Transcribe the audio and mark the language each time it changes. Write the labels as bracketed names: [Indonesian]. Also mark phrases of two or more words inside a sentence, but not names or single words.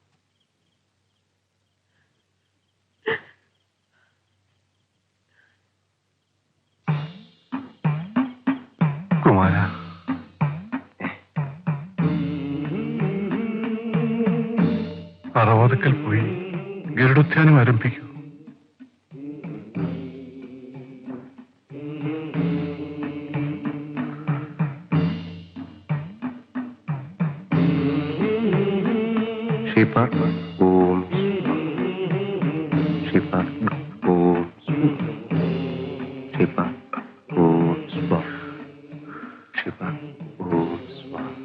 [Malayalam] കുമാര, അറവാതക്കൽ പോയി ഗരുഡധ്യാനം ആരംഭിക്കൂ. [Sanskrit] शिव ओम शिव ओम शिव ओम स्व शिव ओम स्व.